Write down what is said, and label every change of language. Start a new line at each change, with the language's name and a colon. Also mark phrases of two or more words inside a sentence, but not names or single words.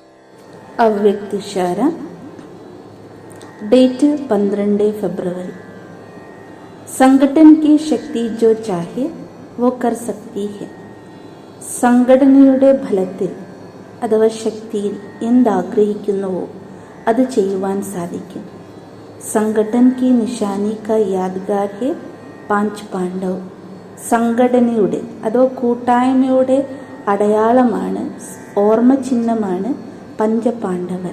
Hindi: अव्यक्त इशारा, डेट 12 फरवरी। संगठन की शक्ति जो चाहे वो कर सकती है.
Malayalam: സംഘടനയുടെ ഫലത്തിൽ അഥവാ ശക്തിയിൽ എന്താഗ്രഹിക്കുന്നുവോ അത് ചെയ്യുവാൻ സാധിക്കും.
Hindi: संगठन की निशानी का यादगार है 5 पांडव.
Malayalam: സംഘടനയുടെ അഥവാ കൂട്ടായ്മയുടെ അടയാളമാണ്, ഓർമ്മ ചിഹ്നമാണ് പഞ്ചപാണ്ഡവർ.